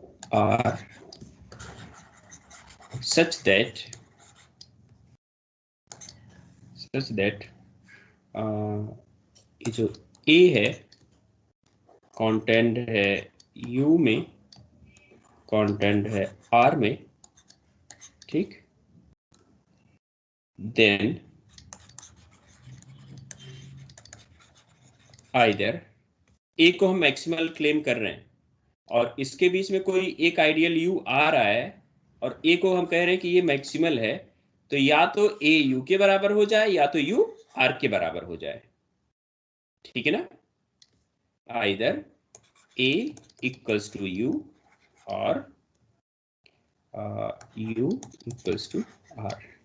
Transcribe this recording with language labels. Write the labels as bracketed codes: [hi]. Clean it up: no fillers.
[en] R such that [hi] ये जो A है कंटेंट है U में, कंटेंट है R में, ठीक? देन आइदर A को हम मैक्सिमल क्लेम कर रहे हैं और इसके बीच में कोई एक आइडियल U आ रहा है और A को हम कह रहे हैं कि ये मैक्सिमल है, तो या तो A U के बराबर हो जाए या तो U R के बराबर हो जाए, ठीक है ना? [en] Either A equals to U or U equals to R.